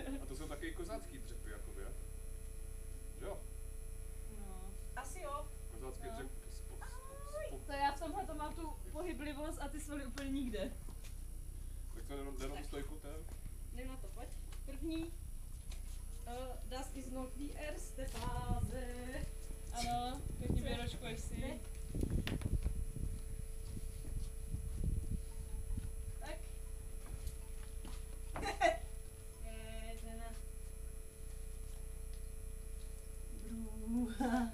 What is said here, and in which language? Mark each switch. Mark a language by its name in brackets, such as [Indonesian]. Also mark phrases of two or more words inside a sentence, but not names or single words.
[Czech] A to jsou taky kozácký dřepy, jakoby, jak? Jo, No. Asi jo. kozácký No. dřep. To já v tomhle to mám tu pohyblivost a ty svaly úplně nikde. Tak to jenom stojku, ten. Jdem na to, pojď. První. [German] Das ist noch die erste Phase. [Czech] Ano, pěkně vyročkuješ si. Ne. Tak. Jedna. Druhá.